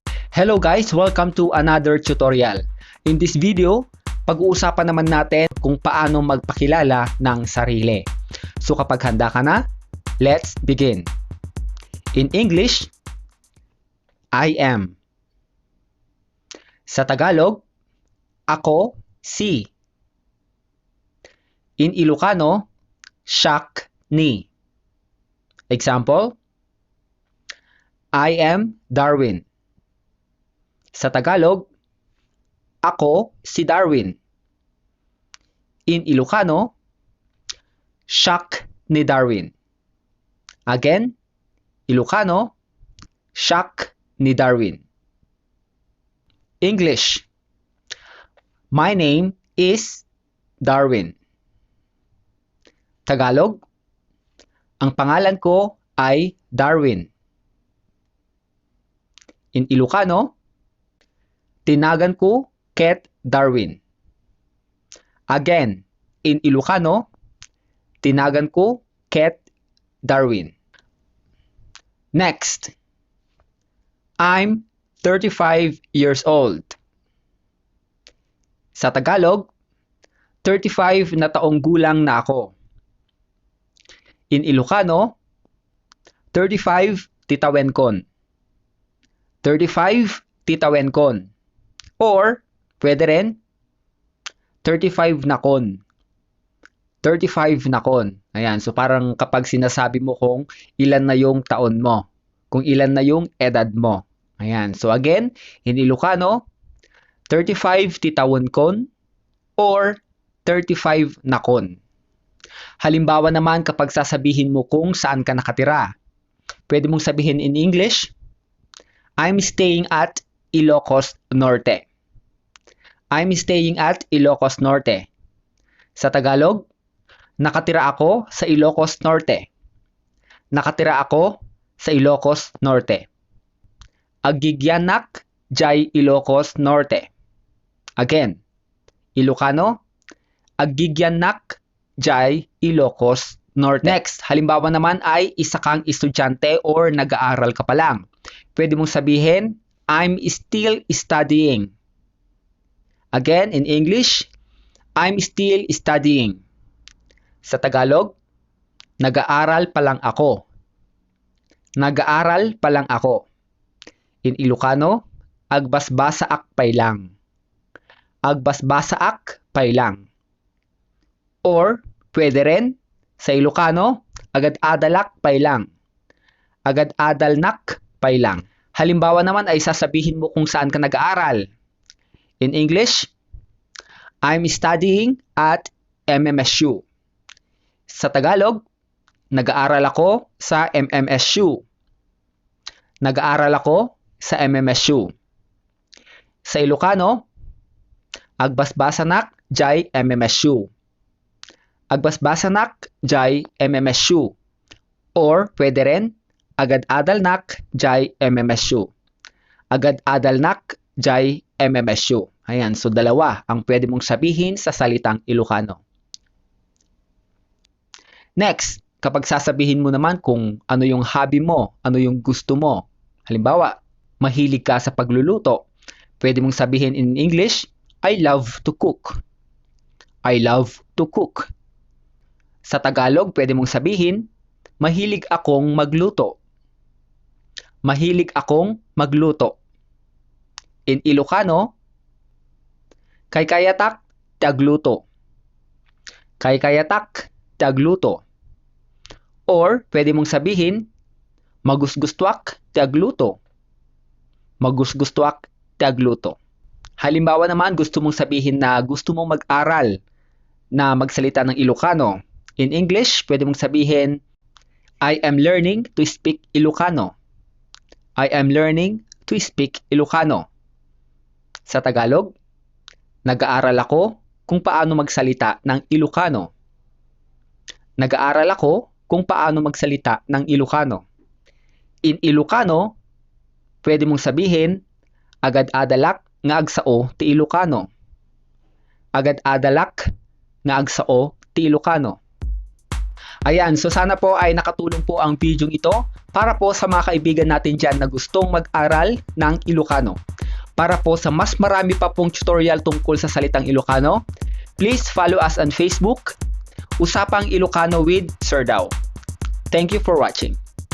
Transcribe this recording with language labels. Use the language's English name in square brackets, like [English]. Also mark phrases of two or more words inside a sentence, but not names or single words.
[English] Hello guys! Welcome to another tutorial. In this video, [Filipino] pag-uusapan naman natin kung paano magpakilala ng sarili. So kapag handa ka na, [English] let's begin. In English, I am. [Filipino] Sa Tagalog, ako si. [English] In Ilocano, [Iloko] siak ni. [English] Example, I am Darwin. [Filipino] Sa Tagalog, ako si Darwin. [English] In Ilocano, [Iloko] siak ni Darwin. Again, Ilocano, siak ni Darwin. [English] English, my name is Darwin. [Filipino] Tagalog, ang pangalan ko ay Darwin. [English] In Ilocano, [Iloko] tinagan ko Ket Darwin. [English] Again, in Ilocano, [Iloko] tinagan ko Ket Darwin. [English] Next, I'm 35 years old. [Filipino] Sa Tagalog, 35 na taong gulang na ako. [English] In Ilocano, [Iloko] 35 titawen kon. 35 titawen kon. Or, [Filipino] pwede rin, [Iloko] 35 na kon. 35 na kon. [Filipino] Ayan, so parang kapag sinasabi mo kung ilan na yung taon mo. Kung ilan na yung edad mo. Ayan, so again, [English] in Ilocano, [Iloko] 35 titawon kon or 35 na kon. [Filipino] Halimbawa naman kapag sasabihin mo kung saan ka nakatira. Pwede mong sabihin [English] in English, I'm staying at Ilocos Norte. I'm staying at Ilocos Norte. [Filipino] Sa Tagalog, nakatira ako sa Ilocos Norte. Nakatira ako sa Ilocos Norte. [Iloko] Agigyanak jay Ilocos Norte. Again, Ilocano, agigyanak jay Ilocos Norte. [Filipino] Next, halimbawa naman ay isa kang estudyante or nag-aaral ka pa lang. Pwede mong sabihin, [English] I'm still studying. Again, in English, I'm still studying. [Filipino] Sa Tagalog, nag-aaral pa lang ako. Nag-aaral pa lang ako. [English] In Ilocano, [Iloko] agbasbasaak pay lang. Agbasbasaak pay lang. Or, [Filipino] pwede rin, sa Ilocano, [Iloko] agad-adalak pay lang. Agad-adalnak pay lang. [Filipino] Halimbawa naman ay sasabihin mo kung saan ka nag-aaral. [English] In English, I'm studying at MMSU. [Filipino] Sa Tagalog, nag-aaral ako sa MMSU. Nag-aaral ako sa MMSU. [Iloko] Sa Ilocano, agbasbasanak jay MMSU. Agbasbasanak jay MMSU. [Filipino] Or, pwede rin, [Iloko] agad-adalnak jay MMSU. Agad-adalnak jay MMSU. [Filipino] Ayan, so dalawa ang pwede mong sabihin sa salitang Ilocano. Next, kapag sasabihin mo naman kung ano yung hobby mo, ano yung gusto mo. Halimbawa, mahilig ka sa pagluluto. Pwede mong sabihin [English] in English, I love to cook. I love to cook. [Filipino] Sa Tagalog, pwede mong sabihin, mahilig akong magluto. Mahilig akong magluto. [English] In Ilocano, [Iloko] kaykayatak tagluto. Kaykayatak tagluto. [Filipino] Or, pwede mong sabihin, [Iloko] magusgustuak tagluto. Magusgustuak tagluto. [Filipino] Halimbawa naman, gusto mong sabihin na gusto mong mag-aral na magsalita ng Ilocano. [English] In English, [Filipino] pwede mong sabihin, [English] I am learning to speak Ilocano. I am learning to speak Ilocano. [Filipino] Sa Tagalog, nag-aaral ako kung paano magsalita ng Ilocano. Nag-aaral ako kung paano magsalita ng Ilocano. [English] In Ilocano, [Filipino] pwede mong sabihin, [Iloko] agad-adalak nga agsao ti Ilocano. Agad-adalak nga agsao ti Ilocano. [Filipino] Ayan, so sana po ay nakatulong po ang video ito para po sa mga kaibigan natin dyan na gustong mag-aral ng Ilocano. Para po sa mas marami pa pong tutorial tungkol sa salitang Ilocano, [English] please follow us on Facebook, Usapang Ilocano with Sir Dao. Thank you for watching.